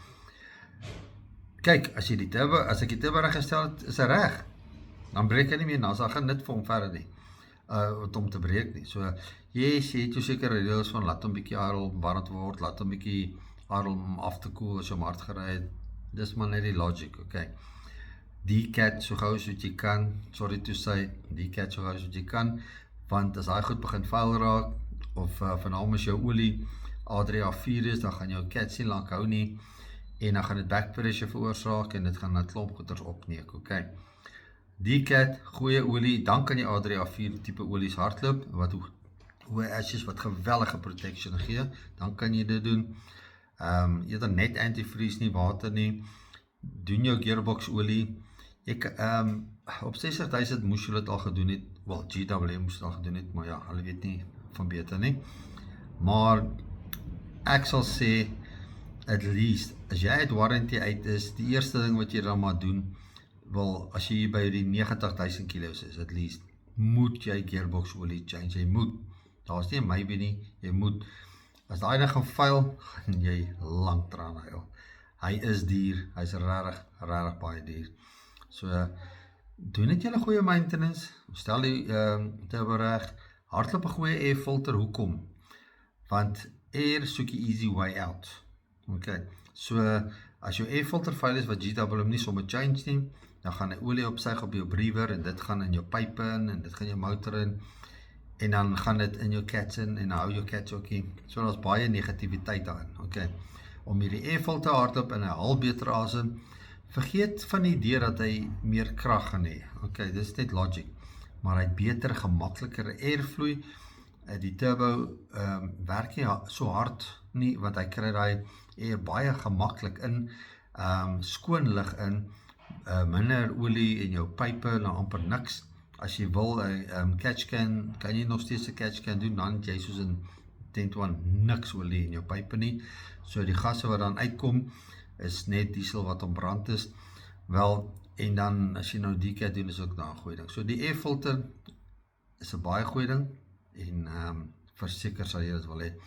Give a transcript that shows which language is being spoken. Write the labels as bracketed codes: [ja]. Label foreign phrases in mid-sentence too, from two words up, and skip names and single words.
[af] Kyk, as ek die turbo reggestel het, is hy reg, dan breek hy nie meer, dan is daar geen nut vir hom verder nie, om te breek nie, so, yes, jy het jou sekere reels van, laat hom bietjie idle warm word, laat hom bietjie idle om af te koel as jy hom hard gery het, dis maar net die logic, ok. Decat so gauw as wat jy kan, [en] sorry to say, [af] decat so gauw as wat jy kan, want as hy goed begin vuil raak, of van hom as jou olie A3A4 is, dan gaan jou cat sien lang hou nie, en dan gaan dit [en] back pressure [af] veroorsaak, en dit gaan 'n klomp goeders opneek, ok. Decat, goeie olie, dan kan jy A3A4 type olies hardloop, wat hoë ashes wat geweldige protection gee, dan kan jy dit doen. Jy het net antifreeze nie, water nie, doen jou gearbox olie, op 60.000 moes jy dit al gedoen het, wel, GWM moes dit al gedoen het, maar ja, hulle weet nie van beter nie, maar ek sal sê, [en] at least, [af] as jy uit warranty uit is, die eerste ding wat jy dan maar doen, wel, as jy by die 90.000 kilo's is, [en] at least, [af] moet jy gearbox olie change, jy moet, daar is nie een maybe nie, jy moet, as die ene gaan vuil, gaan jy lang traan huil, hy is duur, hy is rarig baie duur, so, doen net julle goeie maintenance, stel die turbo reg, hardloop 'n goeie [en] air filter, [af] hoekom? Want air soek die [en] easy way out, [af] ok, so, as jou [en] air filter [af] vuil is, wat GWM nie sommer change nie, dan gaan die olie opsuig op jou breather, en dit gaan in jou pype in, en dit gaan jou motor in, en dan gaan dit in jou cats in, en dan hou jou cats ookie, so daar is baie negativiteit daarin, ok, om hierdie [en] air filter [af] hardloop en hy haal beter asem, vergeet van die idee dat hy meer krag gaan hê, ok, dit is net logic, maar hy het beter, gemakkeliker airvloei, die turbo werk nie so hard nie, want hy kry die air baie gemaklik in, skoon lug in, minder olie in jou pype, nou amper niks, as jy wil, [en] catch can, [af] kan jy nog steeds 'n [en] catch can [af] doen, dan het jy soos in 10-1 niks olie in jou pype nie, so die gasse wat dan uitkom, is net diesel wat ontbrand is, wel, en dan, as jy nou decat doen, is ook nou 'n goeie ding, so die air filter, is 'n baie goeie ding, en verseker sal jy dit wil hê.